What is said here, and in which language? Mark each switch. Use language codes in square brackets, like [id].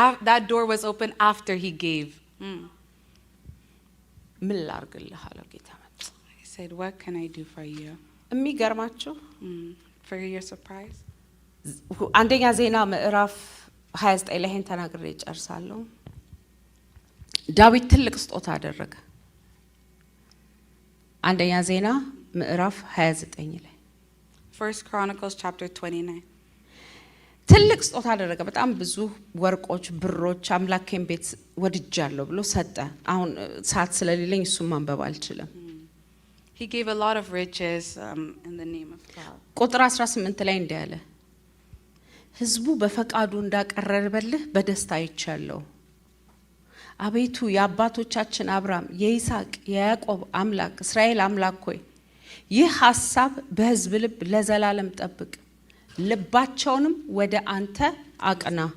[en] That door was open after he gave. [am] ምን ላርግልህ አለው ጌታ [en] He said, "What can I do for you?" [am] የሚገርማችሁ [en] For your surprise. [am] አንደኛ ዜና ምዕራፍ 29 ላይ ሄን ተናግሬ ጨርሳለሁ ዳዊት ትልቅ ስጦታ አደረገ አንደኛ ዜና ምዕራፍ 29 ላይ [en] 1 Chronicles chapter 29. [am] ትልቅ ስጦታ አደረገ። በጣም ብዙ ወርቆች፣ ብሮች፣ አምላኬን ቤት ወድጃለሁ ብሎ ሰጠ። አሁን ሰዓት ስለሌለኝ እሱን ማንበብ አልችልም። [en] He gave a lot of riches in the name of God. [am] ቁጥር 18 ላይ እንዲህ አለ፣ ሕዝቡ በፈቃዱ እንዳቀረበልህ በደስታ አይቻለሁ። አቤቱ የአባቶቻችን አብርሃም፣ የይስሐቅ፣ የያዕቆብ አምላክ እስራኤል አምላክ ሆይ ይህ ሐሳብ በሕዝብ ልብ ለዘላለም ጠብቅ፣ ልባቸውንም ወደ አንተ አቅና።